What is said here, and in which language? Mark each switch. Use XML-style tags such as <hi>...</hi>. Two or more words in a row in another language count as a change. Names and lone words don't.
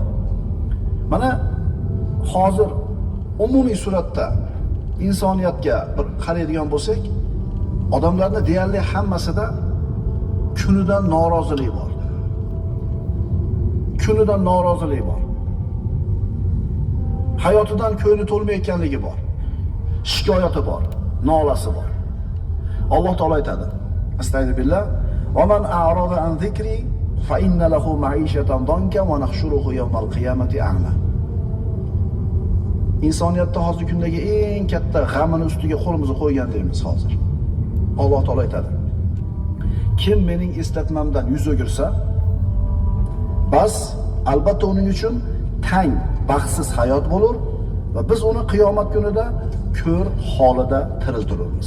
<uz>Mana hozir umumiy suratda insoniyatga bir qaraydigan bo'lsak, odamlarning deyarli hammasida kunidan norozilik bor. Kunidan norozilik bor. Hayotidan ko'ngli to'lmayotganligi bor. Shikoyati bor, nolasi bor. Alloh taolo aytadi:</uz> <ar>Astagfirullah, "ومن أعرض عن ذكري فإن له معيشة ضنكا ونحشره يوم القيامة أعمى."</ar> <uz>Insoniyatda hozir kundagi eng katta g'amini ustiga qo'limizni qo'ygandaymiz hozir. Alloh taolo aytadi: "Kim mening eslatmamdan yuz o'girsa, bas albatta uning uchun tang, baxtsiz hayot bo'lur va biz uni qiyomat kunida ko'r holida tiriltiramiz."</uz>